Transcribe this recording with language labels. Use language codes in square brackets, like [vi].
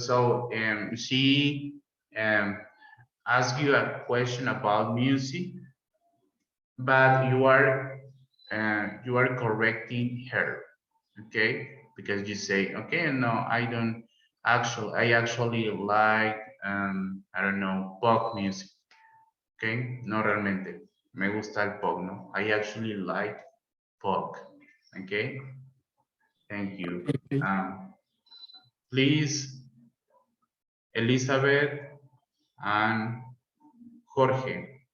[en] So she asked you a question about music, but you are correcting her, okay? Because you say, okay, no, I actually like I don't know, pop music, okay? [es] No realmente, me gusta el pop, no? [en] I actually like pop, okay? Thank you. Okay. Please, Elizabeth and Jorge.